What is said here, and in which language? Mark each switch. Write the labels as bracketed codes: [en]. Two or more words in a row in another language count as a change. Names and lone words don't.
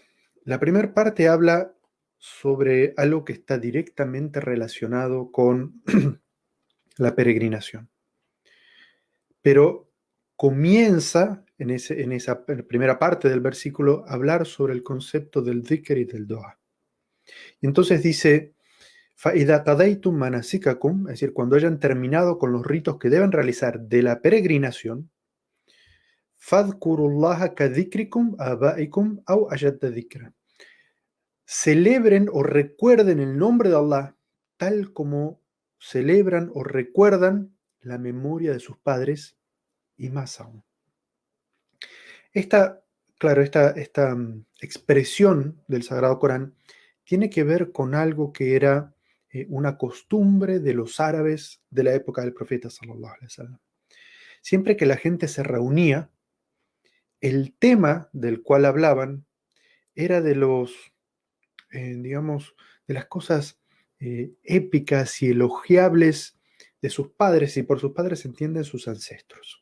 [es] La primera parte habla sobre algo que está directamente relacionado con la peregrinación. Pero comienza en esa primera parte del versículo a hablar sobre el concepto del dhikr y del dua. Entonces dice, [ar] فَإِذَا قَضَيْتُم مَنَاسِكَكُمْ, [es] es decir, cuando hayan terminado con los ritos que deben realizar de la peregrinación, [ar] فَاذْكُرُوا اللَّهَ كَذِكْرِكُمْ آبَائِكُمْ أَوْ أَشَدَّ ذِكْرًا. [es] Celebren o recuerden el nombre de Allah tal como celebran o recuerdan la memoria de sus padres y más aún. Esta expresión del Sagrado Corán tiene que ver con algo que era una costumbre de los árabes de la época del profeta [ar] صلى الله عليه وسلم. [es] Siempre que la gente se reunía, el tema del cual hablaban era de los, digamos, de las cosas épicas y elogiables de sus padres, y por sus padres se entienden sus ancestros.